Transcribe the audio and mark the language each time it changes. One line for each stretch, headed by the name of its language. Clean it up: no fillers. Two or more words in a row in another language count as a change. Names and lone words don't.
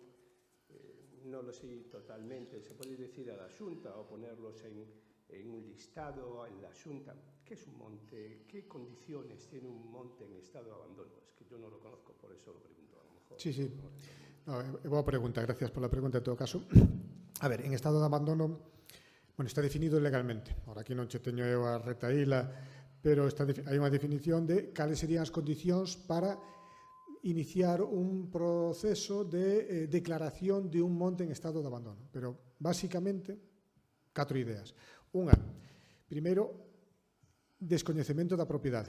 Spanish: no lo sé totalmente, se puede decir a la Xunta o ponerlos en un listado en la Xunta. ¿Qué es un monte? ¿Qué condiciones tiene un monte en estado de abandono? Es que yo no lo conozco, por eso lo pregunto. A lo mejor. Sí. No,
Galician: boa pregunta,
Spanish: gracias por la pregunta en todo caso. A ver, en estado de abandono, bueno, está definido legalmente.
Galician: Ahora aquí non che teño eu a retaíla, pero hai unha definición de cales serían as condicións para iniciar un proceso de declaración de un monte en estado de abandono. Pero, básicamente, 4 ideas. Unha, primeiro, descoñecemento da propiedade.